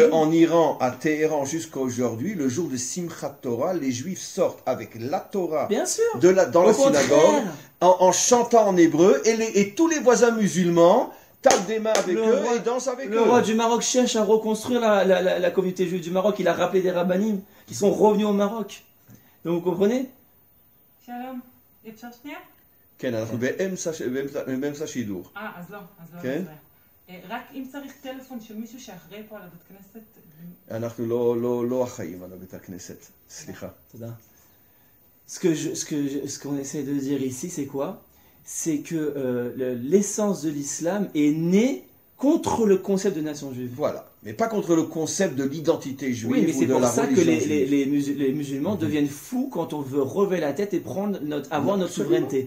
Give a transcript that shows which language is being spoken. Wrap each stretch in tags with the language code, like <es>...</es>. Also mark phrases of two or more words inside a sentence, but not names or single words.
<fr>Sache qu'en Iran, à Téhéran, jusqu'à aujourd'hui, le jour de Simchat Torah, les Juifs sortent avec la Torah bien sûr. Dans la synagogue, en chantant en hébreu, et tous les voisins musulmans tapent des mains avec eux et dansent avec eux. Le roi du Maroc cherche à reconstruire la communauté juive du Maroc. Il a rappelé des rabbinim qui sont revenus au Maroc. Donc vous comprenez?</fr> <he>שלום, אפשר שנייה? כן, אנחנו באמצע שידור. אז לא נפריע. רק אם צריך טלפון של מישהו שאחראי פה על הבית כנסת... אנחנו לא אחראים על הבית הכנסת, סליחה. תודה.</he> <fr>Ce qu'on essaie de dire ici, c'est quoi? C'est que l'essence de l'islam est née contre le concept de nation juive. Voilà, mais pas contre le concept de l'identité juive. Oui, mais c'est pour ça que les musulmans deviennent fous quand on veut relever la tête et avoir notre souveraineté.</fr>